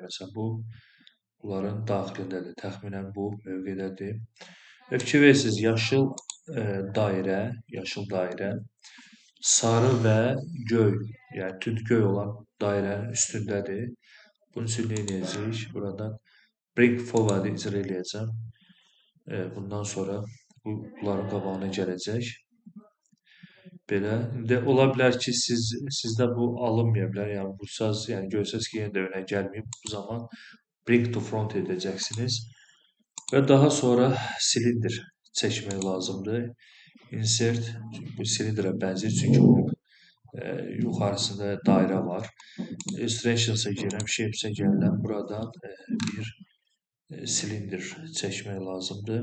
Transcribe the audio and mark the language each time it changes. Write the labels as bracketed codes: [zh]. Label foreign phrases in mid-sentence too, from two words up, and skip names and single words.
[az] Məsələn, bunların daxilindədir. Təxminən bu mövqedədir. Fikir verirsiniz, yaşıl dairə, sarı və göy, yəni tünd göy olan dairənin üstündədir. Bunun üçün nə edəcəyik? Buradan [en] bring forward [az] icra eləyəcəm. Bundan sonra bunların qabağına gələcək. Belə. İndi ola bilər ki, sizdə bu alınmaya bilər. Yəni vursaz, yəni görsəz ki, yenə də önə gəlməyib. Bu zaman [en] bring to front [az] edəcəksiniz. Və daha sonra silindir çəkmək lazımdır. Insert, bu silindrə bənzəyir, çünki bunun yuxarısında dairə var. Illustrations-a girəm, Shapes-a gəlirəm. Buradan bir silindir çəkmək lazımdır.